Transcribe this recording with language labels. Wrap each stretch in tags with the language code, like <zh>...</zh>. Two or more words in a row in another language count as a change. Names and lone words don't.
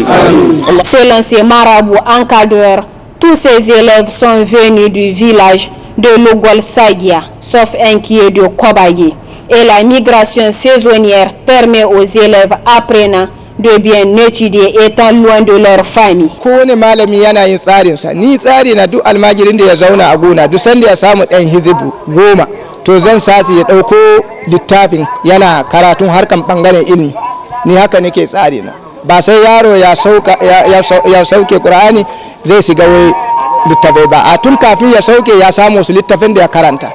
<fr>Selon ces marabouts encadreurs, tous ces élèves sont venus du village de Logol Sagia, sauf un qui est de Kobagi. Et la migration saisonnière permet aux élèves apprenants de bien étudier étant loin de leur famille.</fr> <ha>Kowane malami yana yin tsarinsa, ni tsari na duk almajirin da ya zauna a gona duk sanda ya samu ɗan hizibu 10 to zan sasi ya ɗauko littafin yana karatun harkan ɓangaren ilimi, ni haka nake tsari na. Ba sai yaro ya sauke Qur'ani zai shiga wai littafai ba, a tun kafin ya sauke ya samu su littafin da ya karanta.</ha>